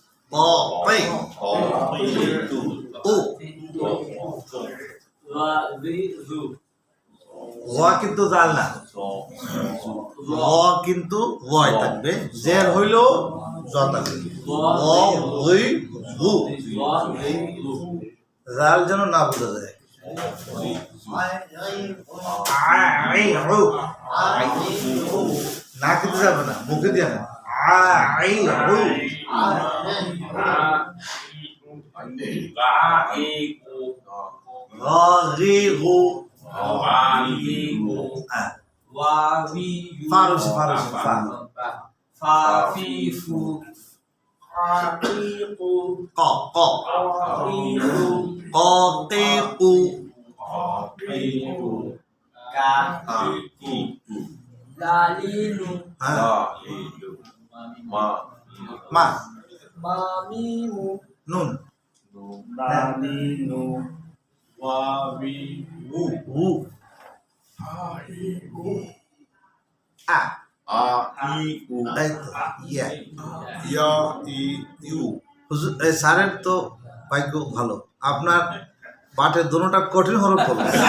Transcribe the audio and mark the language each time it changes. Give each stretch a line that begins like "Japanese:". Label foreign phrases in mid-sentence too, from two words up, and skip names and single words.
Bangla: ও কিন্তু জাল না, কিন্তু ওয়াই থাকবে, জের হইলো জ থাকবে। জাল যেন না বোঝা যায়। না কিন্তু যাবে না, মুখে দিয়ে না। ফারুসি ফাফিফু আকিকু ক ক কতেকু কা লালিলু মা মামিমু নুন লালিলু ওয়াবিবু উ আ আইউ এই তো ইয়া ইয়াইউ হুজুর এই স্যারের তো ভাগ্য ভালো, আপনার পাঠের দোনোটা কঠিন হরফ করবে।